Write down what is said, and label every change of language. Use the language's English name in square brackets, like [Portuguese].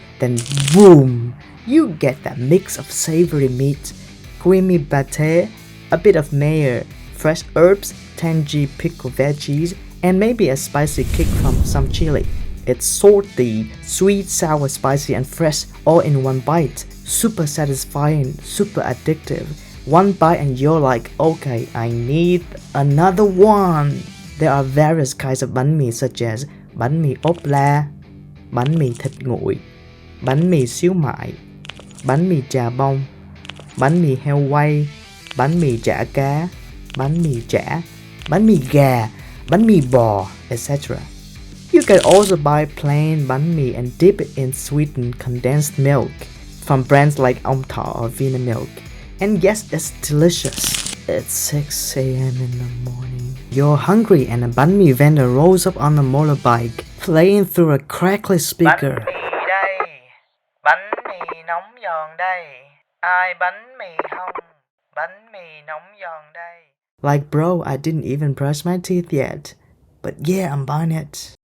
[English] Then boom, you get that mix of savory meat, creamy pate, a bit of mayo, fresh herbs, tangy pickled veggies, and maybe a spicy kick from some chili. It's salty, sweet, sour, spicy, and fresh all in one bite. Super satisfying, super addictive. One bite and you're like, okay, I need another one. There are various kinds of bánh mì such as bánh mì ốp la, bánh mì thịt nguội, bánh mì xíu mại, bánh mì chà bông, bánh mì heo quay, bánh mì chả cá, bánh mì chả, bánh mì gà, bánh mì bò, etc. You can also buy plain bánh mì and dip it in sweetened condensed milk from brands like Ông Thọ or Vinamilk. And yes, it's delicious. It's 6 a.m. in the morning. You're hungry and a bánh mì vendor rolls up on a motorbike, playing through a crackly speaker. [Vietnamese] Bánh mì đây, bánh mì nóng giòn đây, ai bánh mì không, bánh mì nóng giòn đây. [English] Like, bro, I didn't even brush my teeth yet. But yeah, I'm buying it.